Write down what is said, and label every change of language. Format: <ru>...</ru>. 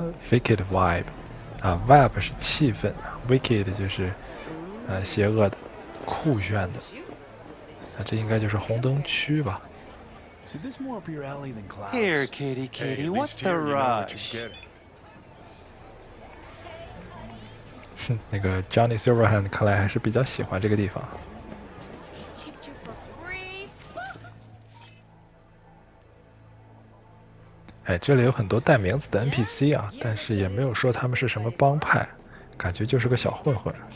<zh>Wicked vibe， 啊 ，vibe 是气氛 ，wicked 就是邪恶的、酷炫的。这应该就是红灯区吧。</zh> <en>So this more up your alley than Clouds? Here, kitty, what's the rush?</en> <zh>那个 Johnny Silverhand 看来还是比较喜欢这个地方。哎，这里有很多带名字的 NPC 啊，但是也没有说他们是什么帮派，感觉就是个小混混。</zh>